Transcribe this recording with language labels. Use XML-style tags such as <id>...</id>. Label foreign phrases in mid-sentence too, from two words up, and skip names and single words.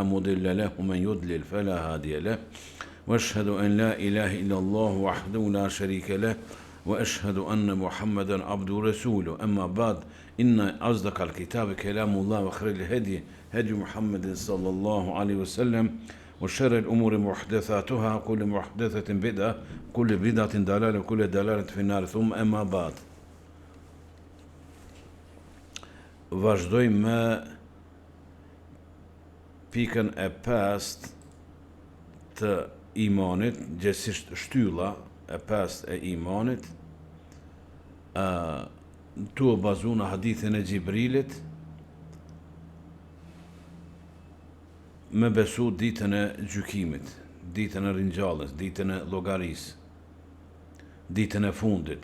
<ar>مضل له ومن يضلل فلا هادي له وأشهد أن لا إله إلا الله وحده لا شريك له وأشهد أن محمدا عبده ورسوله أما بعد إن أصدق الكتاب كلام الله وخير الهدي هدي محمد صلى الله عليه وسلم وشر الأمور محدثاتها كل محدثة بدعة كل بدعة ضلالة وكل ضلالة في النار ثم أما بعد</ar> <sq>vazhdojmë me pikën e pestë të imanit, gjithsesi shtylla e pestë e imanit, tu bazuar në hadithin e Xhibrilit, me besu ditën e gjykimit, ditën e ringjalljes, ditën e llogarisë, ditën e fundit.</sq>